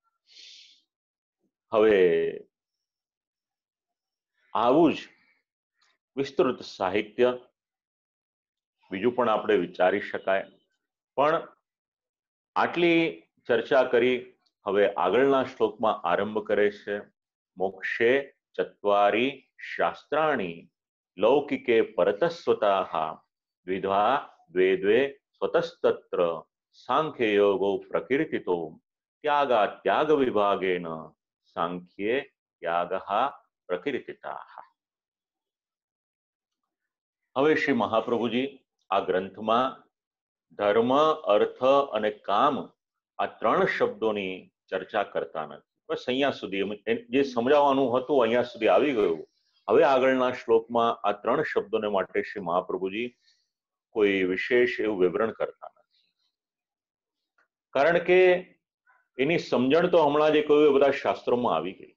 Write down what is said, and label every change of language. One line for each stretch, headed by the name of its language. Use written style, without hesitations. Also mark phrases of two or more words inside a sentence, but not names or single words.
Gujarati: હવે આવું જ વિસ્તૃત સાહિત્ય બીજું પણ આપણે વિચારી શકાય, પણ આટલી ચર્ચા કરી. હવે આગળના શ્લોકમાં આરંભ કરે છે,
Sanskrit: મોક્ષે ચત્વારી શાસ્ત્રાણી લૌકિકે પરતસ્વતા દ્વિધા દ્વે દ્વે स्वतस्तत्र सांख्य योगो प्रकीर्तितो त्यागा त्याग विभागेन सांख्ये त्यागः प्रकीर्तिताः।
Gujarati: હવે શ્રી મહાપ્રભુજી આ ગ્રંથમાં ધર્મ, અર્થ અને કામ આ ત્રણ શબ્દોની ચર્ચા કરતા નથી. બસ અહીંયા સુધી જે સમજાવવાનું હતું અહીંયા સુધી આવી ગયું. હવે આગળના શ્લોકમાં આ ત્રણ શબ્દોને માટે શ્રી મહાપ્રભુજી કોઈ વિશેષ એવું વિવરણ કરતા નથી, કારણ કે એની સમજણ તો હમણાં જે કહ્યું એ બધા શાસ્ત્રોમાં આવી ગઈ.